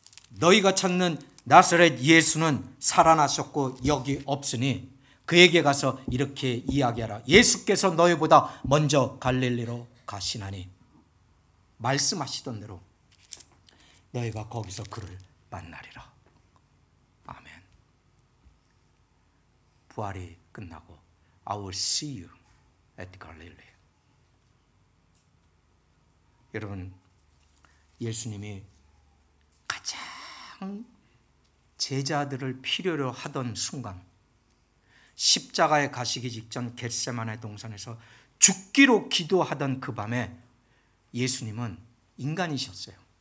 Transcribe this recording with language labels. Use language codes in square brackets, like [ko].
[ko] 너희가 찾는 나사렛 예수는 살아나셨고 여기 없으니 그에게 가서 이렇게 이야기하라. 예수께서 너희보다 먼저 갈릴리로 가시나니 말씀하시던 대로 너희가 거기서 그를 만나리라. 아멘. 부활이 끝나고 [en] I will see you at Galilee. [ko] 여러분, 예수님이 가장 제자들을 필요로 하던 순간, 십자가에 가시기 직전 겟세마네 동산에서 죽기로 기도하던 그 밤에 예수님은 인간이셨어요.